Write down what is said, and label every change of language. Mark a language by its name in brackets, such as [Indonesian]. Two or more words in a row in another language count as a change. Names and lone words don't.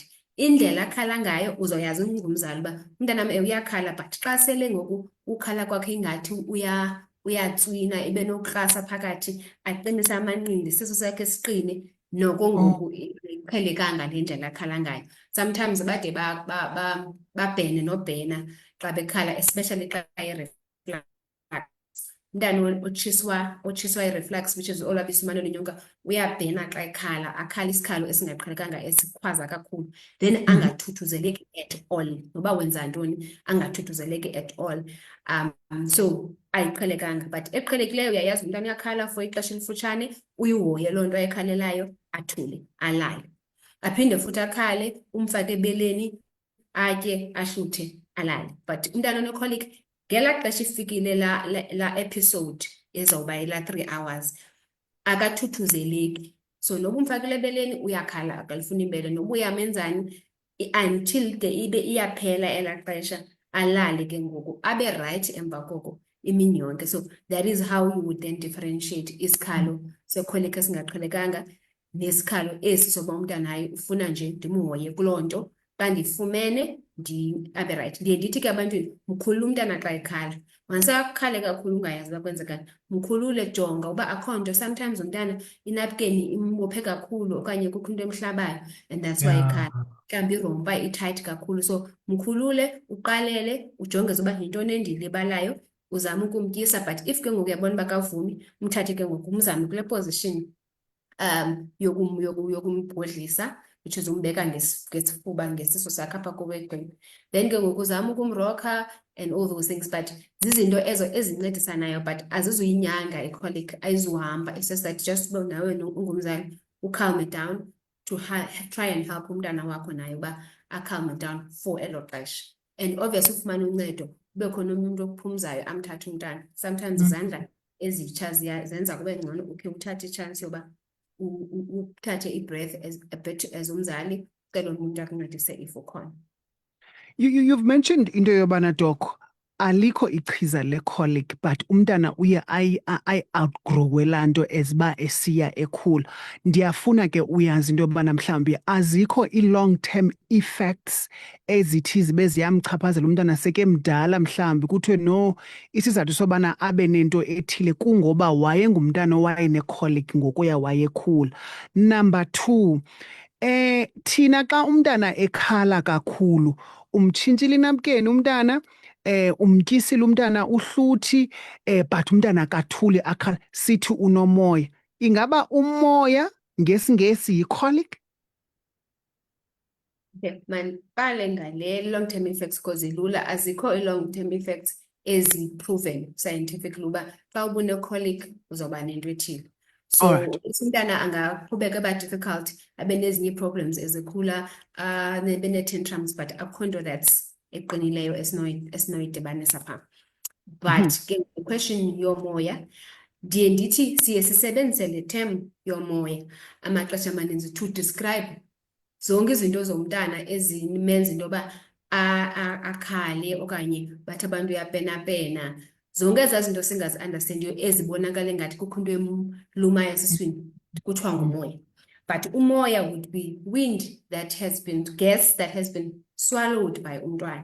[Xhosa] Indlela akhala ngayo uzoyazi ungumzali uba umntanam uyakhala, but xa sele ngoku ukhala kwakhe ingathi uyatswina, ibe nokrasa phakathi, aqinise amanqindi, isisu sakhe siqine, noko ngoku iqhelekanga le ndlela akhala ngayo. Sometimes bade babhene nobhena xa bekhala, especially xa umntana otshiswa i-reflux, [English] which is [Xhosa] olwabisi lumane lunyuka, uyabhena xa ekhala, akhala isikhalo esingaqhelekanga esikhwaza kakhulu, then angathuthuzeleki [English] at all, [Xhosa] noba wenza ntoni angathuthuzeleki [English] at all. [Xhosa] So ayiqhelekanga, but eqhelekileyo uyayazi umntana uyakhala for ixesha elifutshane, uyihoye loo nto ayikhalelayo, athule, alale. Aphinde futhi akhale, umfake ebeleni, atye, ahluthe, alale. But umntana one-colic ngela xesha ifikile la episode ezawuba ila 3 hours akathuthuzeleki. So noba umfakile ebeleni uyakhala, akalifuni ibele, noba uyamenzani until de ibe iyaphela ela xesha, alale ke ngoku abe right emva koko imini yonke. [English] So that is how you would then differentiate [Xhosa] isikhalo se-colic esingaqhelekanga nesikhalo esi soba umntana hayi ufuna nje ndimhoye kuloo nto, xa ndifumene abe right. Ndiye ndithi ke abantwini, mkhulule umntana xa ekhala. Mangasakhale kakhulu ungayazi uba kwenzekani, mkhulule, jonga uba akho nto. Sometimes umntana inapkeni imbophe kakhulu okanye kukho into emhlabayo [English] and that's why [Xhosa] ekhala. Mhlawumbi irompa itight kakhulu, so mkhulule, uqalele, ujonge zoba yintoni endiyilibalayo, uzame ukumtyisa. [English] But if [Xhosa] ke ngoku uyabona uba akavumi, umthathe ke ngoku umzame kule position yokumbhodlisa, [English] which is [Xhosa] umbeka ngesifuba ngesiso sakhe apha kowegqini. Then ke ngoku uzama ukumroka [English] and all those things, [Xhosa] but zizinto ezo ezincedisanayo, but azizuyinyanga i-colic, ayizuhamba. [English] It's just that just [Xhosa] uba nawe ungumzali ucalm [English] it down to try and help [Xhosa] umntana wakho naye uba acalm [English] it down for [Xhosa] elo xesha. And obviously ufumane uncedo, kube khona umuntu okuphumzayo amthathe umntana. Sometimes izandla ezitsha zenza kube ngcono ukhe uthathe i-chance yoba uthathe i-breath [English] a bit as [Xhosa] umzali, cela umuntu akuncedise if ukhona. [English] You've mentioned [Xhosa] into yobana Doc alikho ichiza le-colic but umntana uye ayi-outgrowe laa nto as uba esiya ekhula. Ndiyafuna ke uyazi into yobana mhlawumbi azikho ii- [English] long term effects [Xhosa] ezithi zibe ziyamchaphazela umntana sekemdala mhlawumbi kuthiwe no isizathu sobana abe nento ethile kungoba wayengumntana owayenecolic ngokuya wayekhula. Number 2, thina xa umntana ekhala kakhulu umtshintshile inapukeni umntana, umtyisile umntana uhluthi, but umntana akathuli akhala, sithi unomoya. Ingaba umoya ngesiNgesi yi-colic? Okay, mandiqale ngale [English] long-term effects because [Xhosa] ilula azikho i- [English] long-term effects [Xhosa] ezi- [English] proven scientifically [Xhosa] uba xa ubune-colic uzawuba nento ethile. So [English] Alright. [Xhosa] umntana angaqhubeka eba difficult, abe nezinye ii-problems ezikhula, abe nee-tantrums, but akukho nto that's eqinileyo esinoyidibanisa phaa. But ke question yomoya, ndiye ndithi siye sisebenzise le term yomoya amaxesha amaninzi [English] to describe [Xhosa] zonke izinto zomntana ezimenza into yoba akhale okanye bathi abantu uyapenapena. Zonke ezaa zinto singazi-understandiyo ezibonakala ngathi kukho into emlumayo esiswini kuthiwa ngumoya. [English] But umoya would be wind that has been, gas that has been swallowed by umntwana.